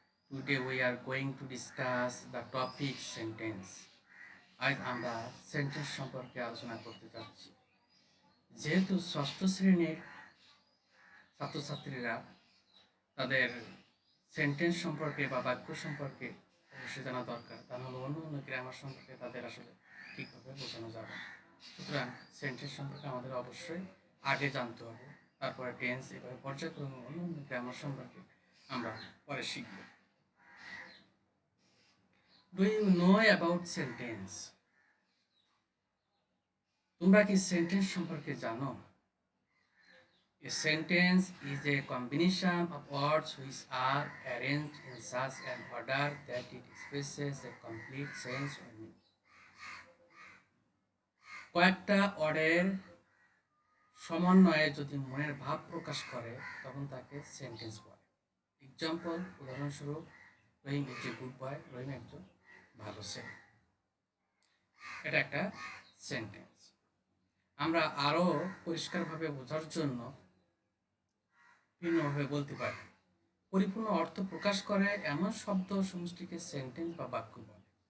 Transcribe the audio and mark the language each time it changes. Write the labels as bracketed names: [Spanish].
[English] Today we are going to discuss the topic sentence. [Bangla] আজ আমরা sentence সম্পর্কে আলোচনা করতে যাচ্ছি। যেহেতু ষষ্ঠ শ্রেণীর ছাত্রছাত্রীরা তাদের সেন্টেন্স সম্পর্কে বা বাক্য সম্পর্কে অবশ্যই জানা দরকার, তা হলে অন্য অন্য গ্রামার সম্পর্কে তাদের আসলে ঠিকভাবে বোঝানো যাবে। সুতরাং সেন্টেন্স সম্পর্কে আমাদের অবশ্যই আগে জানতে হবে, তারপরে টেন্স এভাবে পর্যায়ক্রমে অন্য অন্য গ্রামার সম্পর্কে আমরা পরে শিখব। [English] Do you know about sentence? [Bangla] তোমরা কি সেন্টেন্স সম্পর্কে জানো? [English] A sentence is a combination of words which are arranged in such an order that it expresses a complete sense or meaning. [Bangla] কয়েকটা ওয়ার্ডের সমন্বয়ে যদি মনের ভাব প্রকাশ করে তখন তাকে সেন্টেন্স বলে। এক্সাম্পল, উদাহরণস্বরূপ, [English] Rahim is a good boy, [Bangla] রহিম একজন ভালো ছেলে। এটা একটা সেন্টেন্স। আমরা আরও পরিষ্কারভাবে বোঝার জন্য ভিন্নভাবে বলতে পারি, পরিপূর্ণ অর্থ প্রকাশ করে এমন শব্দ সমষ্টিকে সেন্টেন্স বা বাক্য বলে।